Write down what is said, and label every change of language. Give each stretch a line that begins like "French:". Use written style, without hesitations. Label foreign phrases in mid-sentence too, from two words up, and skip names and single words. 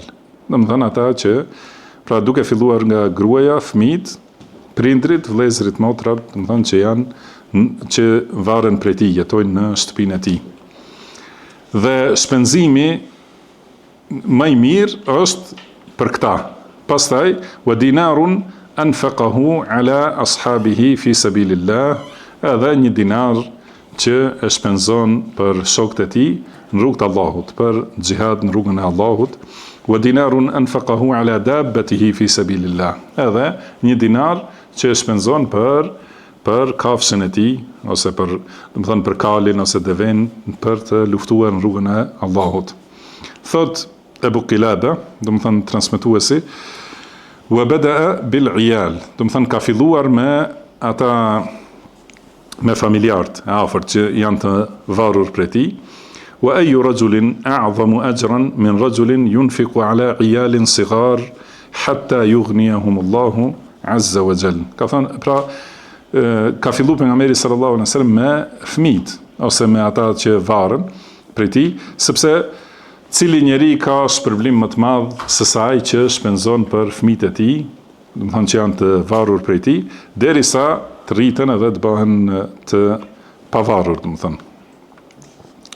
Albanian: Domethënë ata që, pra duke filluar nga gruaja, fëmijët, prindrit, vëllezërit, motrat, domethënë që varen prej tij, jetojnë në shtëpinë e tij. Dhe shpenzimi më i mirë është për këta. Pastaj,
Arabic: ودينار أنفقه على أصحابه في سبيل الله,
Albanian: edhe një dinar që e shpenzon për shokët e tij në rrugën e Allahut, për xhihad në rrugën e Allahut.
Arabic: ودينار أنفقه على دابته في سبيل الله,
Albanian: edhe një dinar që e shpenzon për kafshën e tij, ose për, domethënë për kalin ose deven, për të luftuar në rrugën e Allahut. Thot Abu Qilaba, do të thënë transmetuesi,
Arabic: وبدأ بالعيال,
Albanian: do të thënë ka filluar me ata, me familjarët e afërt që janë të varur prej tij.
Arabic: وأي رجل أعظم أجرا من رجل ينفق على عيال صغار حتى يغنيهم الله عز وجل.
Albanian: Ka thënë, pra ka filluar pejgamberi
Arabic: صلى الله عليه وسلم
Albanian: me fëmijët ose me ata që varen prej tij, sepse cili njeri ka shpërblim më të madh se sa ai që shpenzon për fëmijët e tij, do të thonë që janë të varur prej tij, derisa të rriten edhe të bëhen të pavarur, do të thonë.